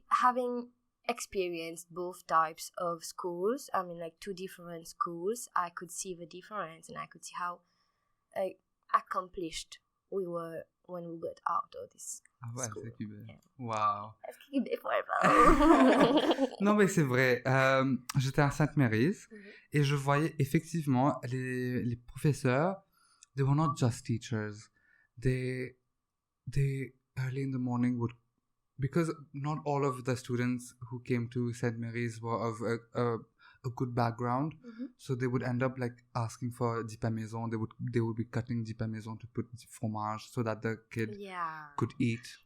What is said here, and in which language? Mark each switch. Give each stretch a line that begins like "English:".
English: Having experienced both types of schools, I mean, like two different schools, I could see the difference, and I could see how accomplished we were when we got out of this school. Yeah. Wow. LCQB forever.
French: Non, mais c'est vrai. J'étais à Sainte-Maryse et je voyais effectivement les professeurs.
English: They were not just teachers. They early in the morning would, because not all of the students who came to St. Mary's were of a good background, so they would end up like asking for du pain maison. They would be cutting du pain maison to put fromage so that the kid could eat.